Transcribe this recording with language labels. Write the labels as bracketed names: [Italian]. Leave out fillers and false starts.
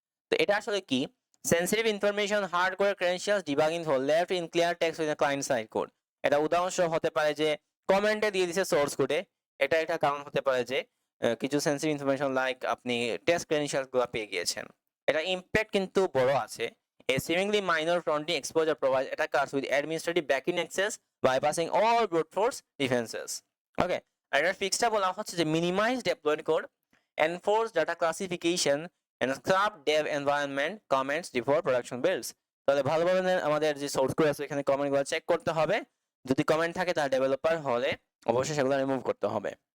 [Bangla] তো এটা আসলে কি, [English] Sensitive information hardware credentials debugging for left in clear text with client side code. [Bangla] এটা উদাহরণস্বরূপ হতে পারে যে কমেন্টে দিয়ে দিছে সোর্স কোডে। এটা একটা কারণ হতে পারে যে কিছু সেনসিটিভ ইনফরমেশন লাইক আপনি টেস্ট ক্রেডেনশিয়ালস গুলো পেয়ে গিয়েছেন। এটা ইমপ্যাক্ট কিন্তু বড় আছে। [English] A seemingly minor fronting exposure provides attackers with administrative backend access, bypassing all brute force defenses. Okay, [Bangla] আর এটার ফিক্সটা বলা হচ্ছে যে [English] Minimise deployed code, enforce data classification and scrap dev environment comments before production builds. [Bangla] তাহলে ভালোভাবে আমাদের যে source code আছে এখানে কমেন্টগুলো চেক করতে হবে। যদি কমেন্ট থাকে তার ডেভেলপার হলে অবশ্যই সেগুলো রিমুভ করতে হবে।